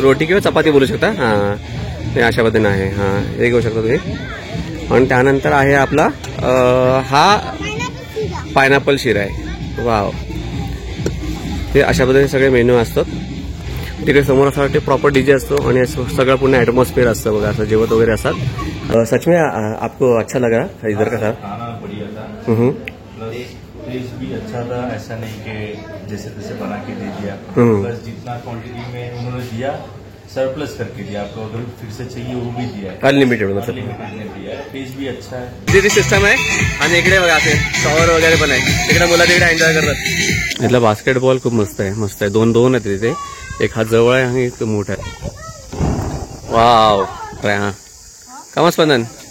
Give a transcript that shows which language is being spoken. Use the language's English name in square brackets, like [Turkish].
[Marathi] रोटी किंवा चपाती बोलू शकता. हा ते अशा पद्धतीने आहे. हा हे घेऊ शकता तुम्ही. आणि त्यानंतर आहे आपला हा पायनॅपल शिरा आहे. वाव हे अशा पद्धतीने सगळे मेन्यू असतात. तिकडे समोर असं वाटते प्रॉपर डीजे असतो आणि सगळं पूर्ण ऍटमॉस्फिअर असतं बघा. असं जेवत वगैरे असतात. [Hindi] सच में आपको अच्छा लगा इधर का? खाना बढ़िया था, टेस्ट भी अच्छा था. ऐसा नहीं कि जैसे तैसे बना के दे दिया, बस जितना क्वांटिटी में उन्होंने दिया सरप्लस करके दिया. आपको अगर फिर से चाहिए वो भी दिया है. अनलिमिटेड मतलब अनलिमिटेड ने दिया है. टेस्ट भी अच्छा है. [Marathi] तिथे सिस्टम आहे. आणि इकडे बघा असे शॉवर वगैरे पण आहे. तिकडे मुलं तिकडे एन्जॉय करतात. इथला बास्केटबॉल खूप मस्त आहे. मस्त आहे. दोन दोन आहेत तिथे. एक हात जवळ आहे आणि एक मोठा आहे. वाव हा का स्पंदन.